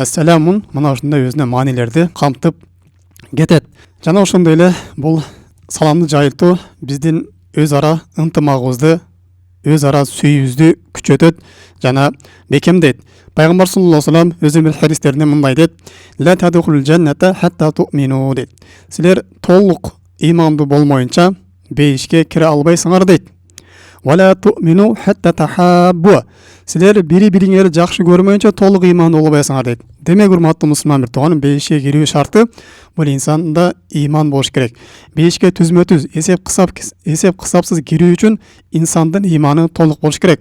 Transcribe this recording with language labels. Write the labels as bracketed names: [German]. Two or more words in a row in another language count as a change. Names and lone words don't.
[Kyrgyz] Ассаламун мына ушундай өзүнө маанилерди камтып кетет. Жана ошондой эле бул саламды жайылтуу биздин өз ара ынтымагыбызды, өз ара сүйүүбүздү күчөтөт жана бекемдейт. Пайгамбар [Arabic] صلى الله عليه وسلم [Kyrgyz] өзү бир хадистеринде мындай дейт: [Arabic] "لا تدخلوا الجنة حتى تؤمنوا" [Kyrgyz] дейт. Силер толук имандуу болмоюнча бейишке кире албайсыңар дейт. [Arabic] "ولا تؤمنوا حتى تحابوا" [Kyrgyz] Силер бири-бириңерди жакшы көрмөйүнчө толук имандуу болбойсуңар дейт. Демек, урматтуу мусулман бир тууганым, бейишке кирүү шарты бул инсанда иман болуш керек. Бейишке түзмө-түз, эсеп кысапсыз кирүү үчүн инсандын иманы толук болуш керек.